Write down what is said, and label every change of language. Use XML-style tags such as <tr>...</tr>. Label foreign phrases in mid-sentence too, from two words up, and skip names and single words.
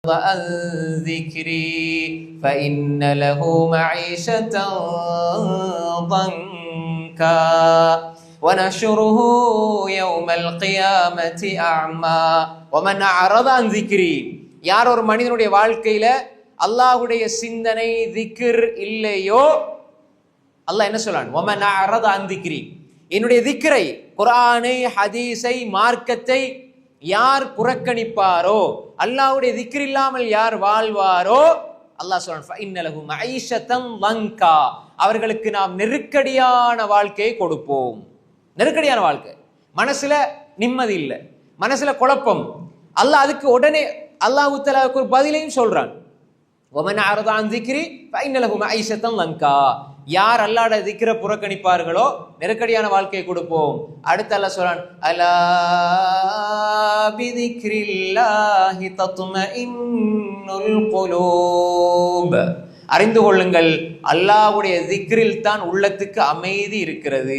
<ar>عن ذكري فإن له معيشة ضنكا ونحشره يوم القيامة أعمى ومن أعرض عن ذكري.</ar> <ta>யார் ஒரு மனிதனுடைய வாழ்க்கையில அல்லாஹ்வுடைய சிந்தனை திக்ர் இல்லையோ, அல்லாஹ் என்ன சொல்றான்?</ta> <ar>ومن أعرض عن ذكري,</ar> <ta>என்னுடைய திக்ரை, குர்ஆனை, ஹதீஸை, மார்க்கத்தை யார் புறக்கணிப்பாரோ, அல்லாஹ்வுடைய திக்ர் இல்லாமல் யார் வாழ்வாரோ, அல்லாஹ் சொல்றான்</ta> <ar>فإن له معيشة ضنكا,</ar> <ta>அவர்களுக்கு நாம் நெருக்கடியான வாழ்க்கையை கொடுப்போம். நெருக்கடியான வாழ்க்கை, மனசுல நிம்மதி இல்லை, மனசுல குழப்பம். அல்லாஹ் அதுக்கு உடனே அல்லாஹ் தஆலாவுக்கு ஒரு பதிலையும் சொல்றான்.</ta> <ar>ومن أعرض عن ذكري فإن له معيشة ضنكا,</ar> <ta>யார் அல்லாஹ்வுடைய திக்ரை புறக்கணிப்பார்களோ நெருக்கடியான வாழ்க்கையை கொடுப்போம். அடுத்து அல்லாஹ் சொல்றான்,</ta> <ar>ألا بذكر الله تطمئن القلوب,</ar> <ta>அறிந்து கொள்ளுங்கள், அல்லாஹ்வுடைய திக்ரில் தான் உள்ளத்துக்கு அமைதி இருக்கிறது.</ta>